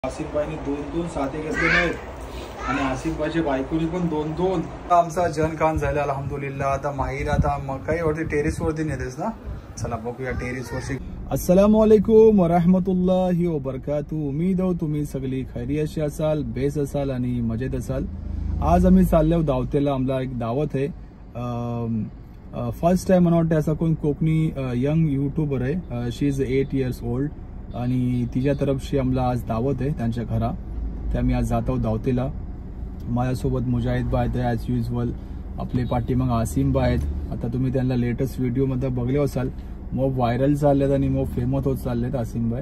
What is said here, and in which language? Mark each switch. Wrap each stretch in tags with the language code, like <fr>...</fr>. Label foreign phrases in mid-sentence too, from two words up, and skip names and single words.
<mr>आसिफबाईंनी 2-2 साथे घेतले नाहीत आणि आसिफबाईच्या बायकोनी पण 2-2. आमचा जनकान झाला अल्हम्दुलिल्लाह. आता माहीर आता मकाई वरती टेरेस वरती नेतेस ना. चला बघूया टेरेस वरती.</mr> <ar>السلام عليكم ورحمة الله وبركاته.</ar> <mr>उम्मीद आहे तुम्ही सगळी खैरियत असाल, बेस असाल आणि मजेत असाल. आज आम्ही चाललो दावतेला. आमला एक दावत आहे.</mr> <en>first time</en> <mr>मला वाटतं असा कोण कोकणी</mr> <en>young YouTuber</en> <mr>आहे.</mr> <en>she is 8 years old</en> <mr>आणि तिच्या तरफशी आम्हाला आज दावत आहे त्यांच्या घरा. ते आम्ही आज जातो दावतेला. माझ्यासोबत मुजाहिद बाय आहेत</mr> <en>as usual.</en> <mr>आपले पाठीमाग आसिम बाय आहेत. आता तुम्ही त्यांना लेटेस्ट व्हिडिओमध्ये बघले असाल. मग व्हायरल चाललेत आणि मग फेमस होत चाललेत आसिम बाय.</mr>